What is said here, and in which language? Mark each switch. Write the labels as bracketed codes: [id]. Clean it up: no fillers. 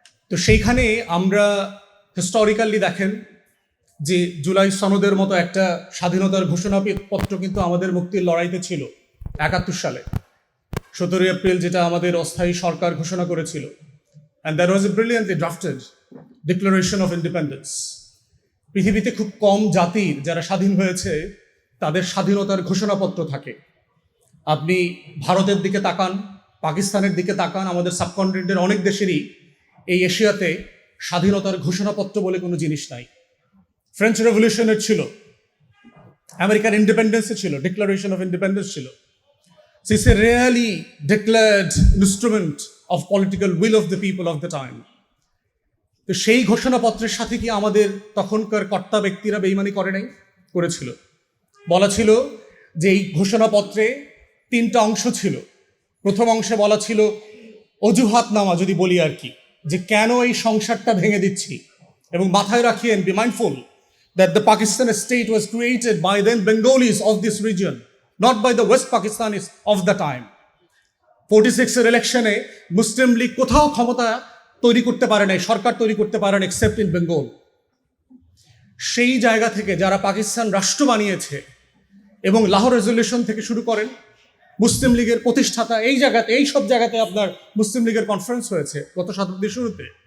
[bn] তো সেইখানে আমরা হিস্টোরিক্যালি দেখেন যে জুলাই সনদের মতো একটা স্বাধীনতার ঘোষণাপত্র কিন্তু আমাদের মুক্তির লড়াইতে ছিল 71 সালে 17 এপ্রিল, যেটা আমাদের অস্থায়ী সরকার ঘোষণা করেছিল। [en] And there was a brilliantly drafted Declaration of Independence. [bn] পৃথিবীতে খুব কম জাতির যারা স্বাধীন হয়েছে তাদের স্বাধীনতার ঘোষণাপত্র থাকে। আপনি ভারতের দিকে তাকান, পাকিস্তানের দিকে তাকান, আমাদের সাবকন্টিনেন্টের অনেক দেশেরই এই এশিয়াতে স্বাধীনতার ঘোষণাপত্র বলে কোনো জিনিস নাই। ফ্রেঞ্চ রেভলিউশনের ছিল, আমেরিকার ইন্ডিপেন্ডেন্সে ছিল, ডিক্লারেশন অফ ইন্ডিপেন্ডেন্স ছিল। [en] It's a really declared instrument of political will of the people of the time. [bn] তো সেই ঘোষণাপত্রের সাথে কি আমাদের তখনকার কর্তা ব্যক্তিরা বেইমানি করেছিল? বলা ছিল যে এই ঘোষণাপত্রে 3টা অংশ ছিল। প্রথম অংশে বলা ছিল অজুহাতনামা, যদি বলি আর কি, যে কেন এই সংসারটা ভেঙে দিচ্ছি। এবং মাথায় রাখিয়েন, [en] Be mindful that the Pakistan state was created by then Bengalis of this region, not by the West Pakistanis of the time. [bn] 46-এর ইলেকশনে মুসলিম লীগ কোথাও ক্ষমতা তৈরি করতে পারে নাই, সরকার তৈরি করতে পারে না, [en] Except in Bengal. [bn] সেই জায়গা থেকে যারা পাকিস্তান রাষ্ট্র বানিয়েছে এবং লাহোর রেজলিউশন থেকে শুরু করেন, মুসলিম লীগের প্রতিষ্ঠাতা এই সব জায়গাতে আপনার মুসলিম লীগের কনফারেন্স হয়েছে গত শতাব্দীর শুরুতে।